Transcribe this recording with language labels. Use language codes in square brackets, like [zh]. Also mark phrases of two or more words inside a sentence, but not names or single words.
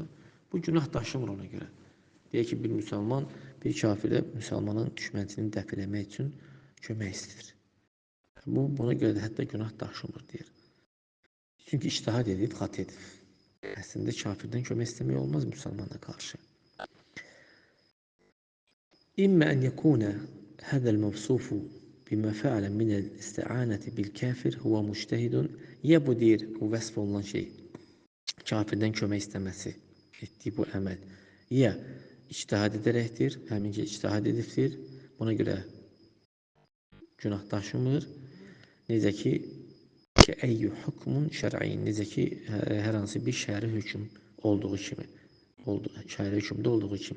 [az] Bu günah daşımır ona görə. Deyək ki, bir müsəlman, bir kafirə müsəlmanın düşmənçiliyini dəf eləmək üçün kömək istəyir. Buna görə də hətta günah daşımır deyir. Çünki ictihad edib, xata edib. Əslində kafirdən kömək istəmək olmaz müsəlmana qarşı. [ar] إما أن يكون هذا الموصوف بما فعل من الاستعانة بالكافر هو مجتهد [az] ya bu deyir, bu vəsf olunan şey kafirdən kömək istəməsi etdiyi bu əməl ya ictihad edərəkdir, həminki ictihad edibdir, buna görə günah daşımır. Necə ki [ar] أي حكم شرعي, [az] necə ki hər hansı bir şəri hökm olduğu kimi, şəri hökmdə olduğu kimi.